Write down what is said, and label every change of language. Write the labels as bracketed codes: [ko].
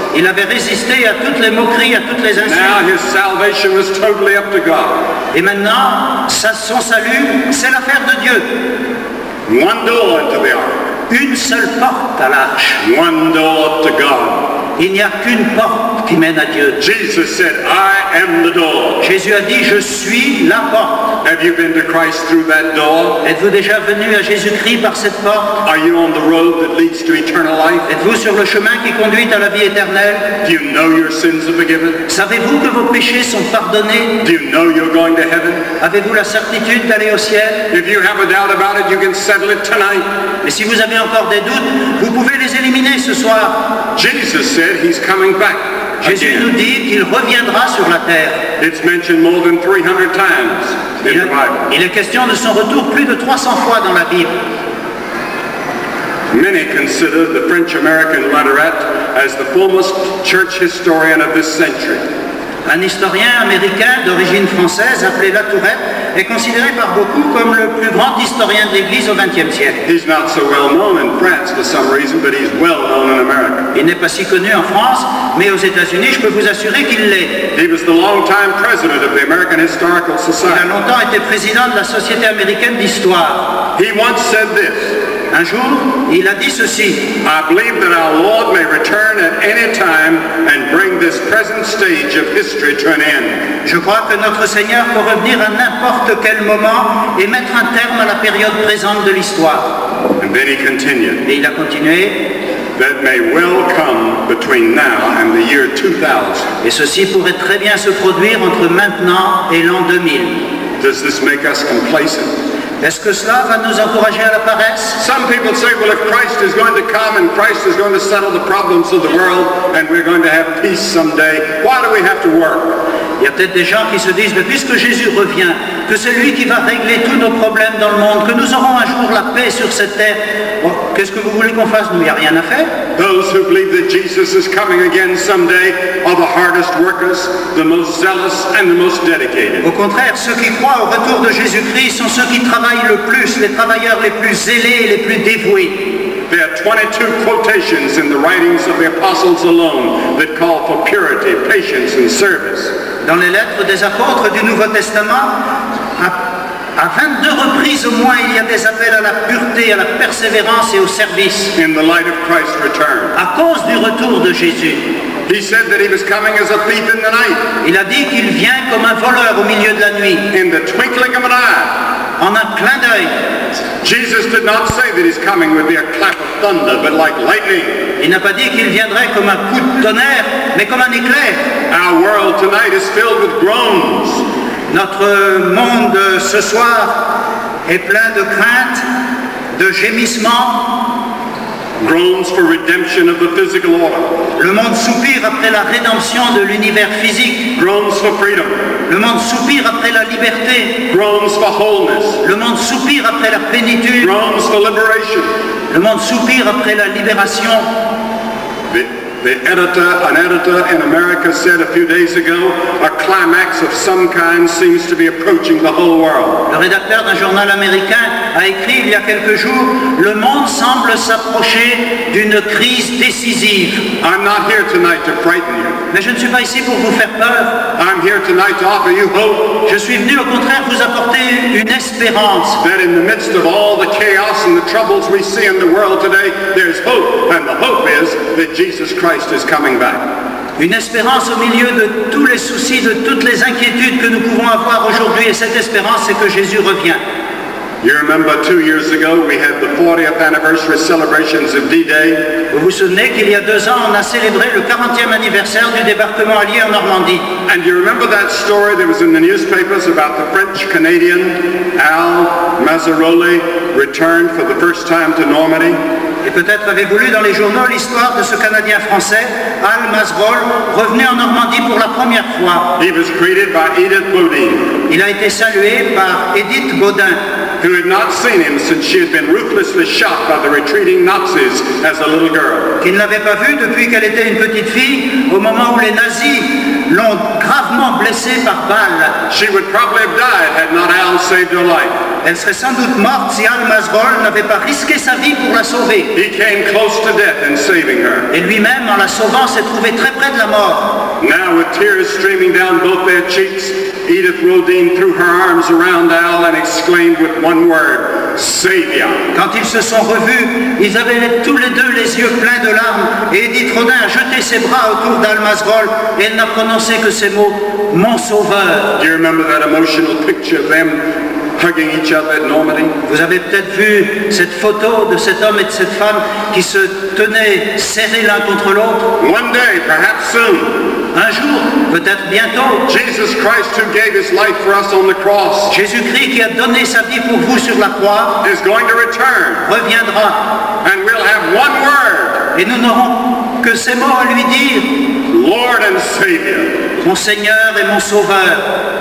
[fr] Il avait résisté à toutes les moqueries, à toutes les insultes. [en] Now his salvation was totally up to God. [fr] Et maintenant, son salut, c'est l'affaire de Dieu. [en] One door into the ark. [fr] Une seule porte à l'arche. [en] One door up to God. [fr] Il n'y a qu'une porte qui mène à Dieu. [en] Jesus said, I am the door. [fr] Jésus a dit, je suis la porte. [en] Have you been to Christ through that door? [fr] Êtes-vous déjà venu à Jésus-Christ par cette porte? [en] Are you on the road that leads to eternal life? [fr] Êtes-vous sur le chemin qui conduit à la vie éternelle? [en] Do you know your sins are forgiven? [fr] Savez-vous que vos péchés sont pardonnés? [en] Do you know you're going to heaven? [fr] Avez-vous la certitude d'aller au ciel? [en] If you have a doubt about it, you can settle it tonight. [fr] Mais si vous avez encore des doutes, vous pouvez les éliminer ce soir. [en] Jesus said he's coming back. [fr] Jésus nous dit qu'il reviendra sur la terre. [en] It's mentioned more than 300 times in the Bible. [fr] Il est question de son retour plus de 300 fois dans la Bible. [en] Many consider the French-American Latourette as the foremost church historian of this century. [fr] Un historien américain d'origine française appelé Latourette est considéré par beaucoup comme le plus grand historien de l'Église au XXe siècle. [en] He's not so well known in France for some reason, but he's well known in America. [fr] Il n'est pas si connu en France, mais aux États-Unis, je peux vous assurer qu'il l'est. [en] He was the long-time president of the American Historical [fr] Il a [en] Society. [fr] longtemps été président de la Société américaine d'histoire. [en] He once said this. [fr] Un jour, il a dit ceci. [en] I believe that our Lord may return at any time and bring this present stage of history to an end. [fr] Je crois que notre Seigneur peut revenir à n'importe quel moment et mettre un terme à la période présente de l'histoire. [en] And then he continued. [fr] Et il a continué. [en] That may well come between now and the year 2000. [fr] Et ceci pourrait très bien se produire entre maintenant et l'an 2000. [en] Does this make us complacent? [fr] Est-ce que cela va nous encourager à la paresse? [en] Some people say, well, if Christ is going to come and Christ is going to settle the problems of the world and we're going to have peace someday, why do we have to work? [fr] Il y a peut-être des gens qui se disent, mais puisque Jésus revient, que c'est lui qui va régler tous nos problèmes dans le monde, que nous aurons un jour la paix sur cette terre, bon, qu'est-ce que vous voulez qu'on fasse? Nous, il n'y a rien à faire. [en] Those who believe that Jesus is coming again someday are the hardest workers, the most zealous and the most dedicated. [fr] Au contraire, ceux qui croient au retour de Jésus-Christ sont ceux qui travaillent le plus, les travailleurs les plus zélés et les plus dévoués. [en] There are 22 quotations in the writings of the apostles alone that call for purity, patience, and service. [fr] Dans les lettres des apôtres du Nouveau Testament, à 22 reprises au moins, il y a des appels à la pureté, à la persévérance et au service. [en] In the light of Christ's return. [fr] À cause du retour de Jésus. [en] He said that he was coming as a thief in the night. [fr] Il a dit qu'il vient comme un voleur au milieu de la nuit, [en] In the twinkling of an eye. [fr] en un clin d'œil. [en] Jesus did not say that he's coming with a clap of thunder, but like lightning. [fr] Il n'a pas dit qu'il viendrait comme un coup de tonnerre, mais comme un éclair. [en] Our world tonight is filled with groans. [fr] Notre monde ce soir est plein de craintes, de gémissements. [en] Groans for redemption of the physical order. [fr] Le monde soupire après la rédemption de l'univers physique. [en] Groans for freedom. [fr] Le monde soupire après la liberté. [en] Groans for wholeness. [fr] Le monde soupire après la plénitude. [en] Groans for liberation. [fr] Le monde soupire après la libération. [en] An editor in America said a few days ago, a climax of some kind seems to be approaching the whole world. [fr] Le rédacteur d'un journal américain a écrit il y a quelques jours, le monde semble s'approcher d'une crise décisive. [en] I'm not here tonight to frighten you. [fr] Mais je ne suis pas ici pour vous faire peur. [en] I'm here tonight to offer you hope. [fr] Je suis venu au contraire vous apporter une espérance. [en] That in the midst of all the chaos and the troubles we see in the world today, there's hope. And the hope is that Jesus Christ is coming back. [fr] Une espérance au milieu de tous les soucis, de toutes les inquiétudes que nous pouvons avoir aujourd'hui. Et cette espérance, c'est que Jésus revient. [en] You remember 2 years ago we had the 40th anniversary celebrations of D-Day. [fr] Vous vous souvenez qu'il y a 2 ans, on a célébré le 40e anniversaire du débarquement allié en Normandie. [en] And you remember that story that was in the newspapers about the French-Canadian Al Mazzaroli returned for the first time to Normandy? [fr] Et peut-être avez-vous lu dans les journaux l'histoire de ce Canadien français, Al Mazzarol, revenu en Normandie pour la première fois. [en] He was greeted by Edith Bodine. [fr] Il a été salué par Edith Baudin, [en] who had not seen him since she had been ruthlessly shot by the retreating Nazis as a little girl. [fr] qui ne l'avait pas vue depuis qu'elle était une petite fille, au moment où les nazis l'ont gravement blessée par balle. [en] She would probably have died had not Al saved her life. [fr] Elle serait sans doute morte si Al Mazzarol n'avait pas risqué sa vie pour la sauver. [en] He came close to death in saving her. [fr] Et lui-même, en la sauvant, s'est trouvé très près de la mort. [en] Now, with tears streaming down both their cheeks, Edith Rodin threw her arms around Al and exclaimed with one word, Savior. [fr] Quand ils se sont revus, ils avaient tous les deux les yeux pleins de larmes, et Edith Rodin a jeté ses bras autour d'Al Mazzarol, et elle n'a prononcé que ces mots, mon sauveur. [en] Do you remember that emotional picture of them hugging each other at Normandy? [fr] Vous avez peut-être vu cette photo de cet homme et de cette femme qui se tenaient serrés l'un contre l'autre. [en] One day, perhaps soon, [fr] un jour, peut-être bientôt, [en] Jesus Christ, who gave his life for us on the cross, [fr] Jésus-Christ qui a donné sa vie pour vous sur la croix, [en] is going to return, [fr] reviendra, [en] and we'll have one word, [fr] et nous n'aurons que ces mots à lui dire, [en] Lord and Savior. [fr] Mon Seigneur et mon Sauveur.